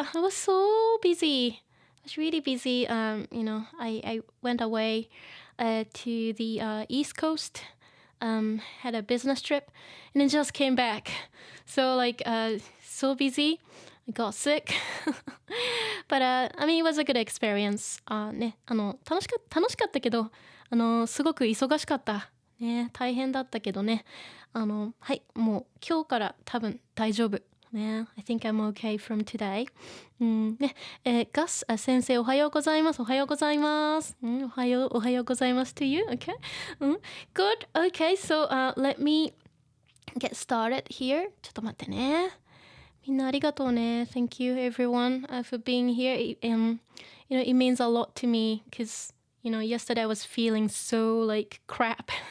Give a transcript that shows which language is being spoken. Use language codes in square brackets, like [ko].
[en] I was so busy. I was really busy. I went away to the East Coast. Had a business trip and then just came back. So like so busy. I got sick. But I mean it was a good experience. [ja] ね、楽しかったけど、すごく忙しかった。ね、大変だったけどね。はい、もう今日から多分大丈夫。 [en] ね、I think I'm okay from today. [ja] ね、ガス先生おはようございます。おはようございます。おはようございます [en] to you. Okay. Good. Okay. So let me get started here. [ja] ちょっと待ってね。みんなありがとうね。 [en] Thank you everyone for being here. It means a lot to me because yesterday I was feeling so like crap.